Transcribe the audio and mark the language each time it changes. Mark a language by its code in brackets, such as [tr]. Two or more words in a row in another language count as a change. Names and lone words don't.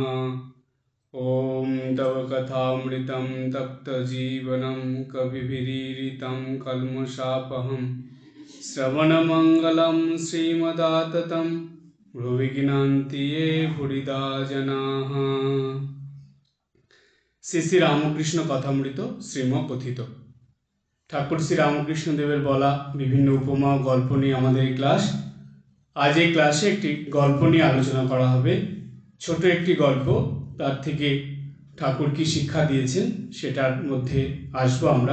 [sa] ॐ तव कथामृतं तप्तजीवनं कविभिरीडितं कल्मषापहं श्रवणमङ्गलं श्रीमदाततं भुवि गीनान्ति ये भूरिदा जनाः। [bn] শ্রী শ্রী রামকৃষ্ণ কথামৃত শ্রীমকথিত। ঠাকুর শ্রী রামকৃষ্ণ দেবের বলা বিভিন্ন উপমা ও গল্প নিয়ে আমাদের এই ক্লাস। আজ এই ক্লাসে একটি গল্প নিয়ে আলোচনা করা হবে। ছোট একটি গল্প, তার থেকে ঠাকুর কি শিক্ষা দিয়েছেন সেটার মধ্যে আসবো আমরা।